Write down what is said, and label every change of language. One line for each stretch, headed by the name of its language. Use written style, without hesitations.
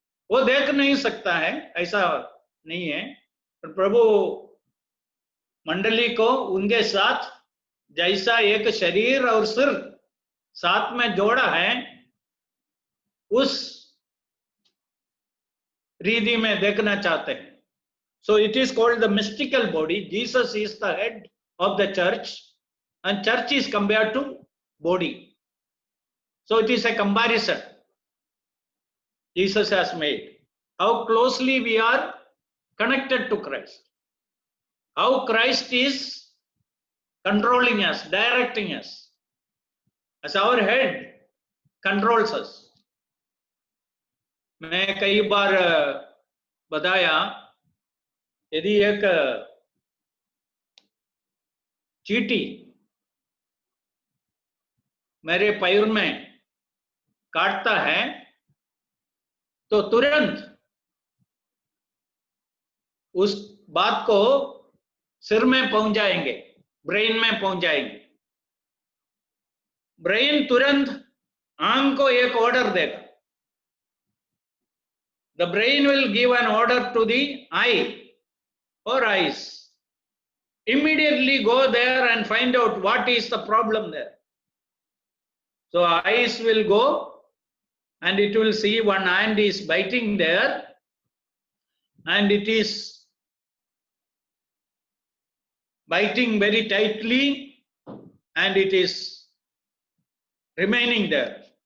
Hindi: वो देख नहीं सकता है, ऐसा नहीं है, पर प्रभु मंडली को उनके साथ जैसा एक शरीर और सिर साथ में जोड़ा है, उस रीति में देखना चाहते हैं।
English: So it is called the mystical body. Jesus is the head of the church, and church is compared to body. So it is a comparison Jesus has made. How closely we are connected to Christ. How Christ is controlling us, directing us. As our head controls us.
Hindi: मैं कई बार बताया, यदि एक चींटी मेरे पैर में काटता है तो तुरंत उस बात को सिर में पहुंच जाएंगे, ब्रेन में पहुंच जाएंगे। ब्रेन तुरंत आंख को एक ऑर्डर देगा।
English: The brain will give an order to the eye or eyes. Immediately go there and find out what is the problem there. So eyes will go and it will see one hand is biting there and it is biting very tightly and it is remaining there.